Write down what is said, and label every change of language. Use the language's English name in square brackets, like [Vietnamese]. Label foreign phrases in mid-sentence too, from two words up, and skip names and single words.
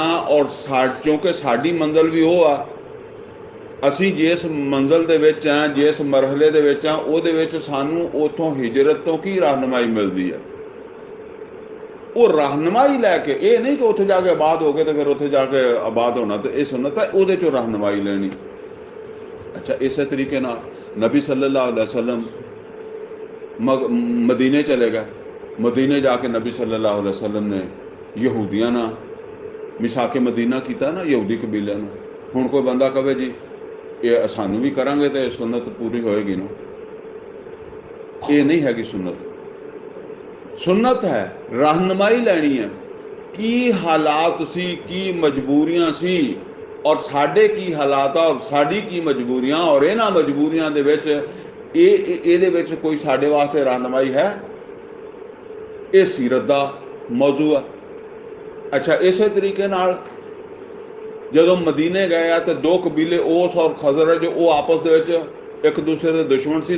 [Punjabi] ਔਰ ਕਿਉਂਕਿ ਸਾਡੀ ਮੰਜ਼ਿਲ ਵੀ ਉਹ ਆ, ਅਸੀਂ ਜਿਸ ਮੰਜ਼ਿਲ ਦੇ ਵਿੱਚ ਆ, ਜਿਸ ਮਰਹਲੇ ਦੇ ਵਿੱਚ ਆ, ਉਹਦੇ ਵਿੱਚ ਸਾਨੂੰ ਉੱਥੋਂ ਹਿਜਰਤ ਤੋਂ ਕੀ ਰਹਿਨਮਾਈ ਮਿਲਦੀ ਹੈ। ਉਹ ਰਹਿਨਮਾਈ ਲੈ ਕੇ, ਇਹ ਨਹੀਂ ਕਿ ਉੱਥੇ ਜਾ ਕੇ ਆਬਾਦ ਹੋ ਗਏ ਤੇ ਫਿਰ ਉੱਥੇ ਜਾ ਕੇ ਆਬਾਦ ਹੋਣਾ, ਤੇ ਇਹ ਸੁਨਨਤ ਹੈ, ਉਹਦੇ ਚੋਂ ਰਹਿਨਮਾਈ ਲੈਣੀ। ਅੱਛਾ, ਇਸੇ ਤਰੀਕੇ ਨਾਲ ਨਬੀ [Arabic] صلى الله عليه وسلم [Urdu] مدینے چلے گئے. [Punjabi] ਮਦੀਨੇ ਜਾਕੇ ਨਬੀ [Arabic] صلى الله عليه وسلم [Punjabi] ਨੇ ਯਹੂਦੀਆਂ ਨਾ ਮਿਸਾਕੇ ਮਦੀਨਾ ਕਿਆ ਨਾ, ਯਹੂਦੀ ਕਬੀਲੇ ਨੇ। ਹੁਣ ਕੋਈ ਬੰਦਾ ਕਹੇ ਜੀ ਯੇ ਸਾਨੂੰ ਭੀ ਕਰਾਂਗੇ ਤੋ ਸੁੰਨਤ ਪੂਰੀ ਹੋਏਗੀ ਨਾ, ਯੇ ਨਹੀਂ ਹੈਗੀ ਸੁੰਨਤ। ਸੁੰਨਤ ਹੈ ਰਹਿਨੁਮਾਈ ਲੈਣੀ ਹੈ, ਕੀ ਹਾਲਾਤ ਸੀ, ਕੀ ਮਜਬੂਰੀਆਂ ਸੀ, ਔਰ ਸਾਡੇ ਕੀ ਹਾਲਾਤ ਔਰ ਸਾਡੀ ਕੀ ਮਜਬੂਰੀਆਂ, ਔਰ ਇਨ੍ਹਾਂ ਮਜਬੂਰੀਆਂ ਦੇ ਵਿਚ ਇਹਦੇ ਵਿੱਚ ਕੋਈ ਸਾਡੇ ਵਾਸਤੇ ਰਹਿਨਮਾਈ ਹੈ। ਇਹ ਸੀਰਤ ਦਾ ਮੌਜੂ ਆ। ਅੱਛਾ, ਇਸੇ ਤਰੀਕੇ ਨਾਲ ਜਦੋਂ ਮਦੀਨੇ ਗਏ ਆ ਤੇ ਦੋ ਕਬੀਲੇ ਔਸ ਔਰ ਖਜ਼ਰਜ, ਉਹ ਆਪਸ ਦੇ ਵਿੱਚ ਇੱਕ ਦੂਸਰੇ ਦੇ ਦੁਸ਼ਮਣ ਸੀ।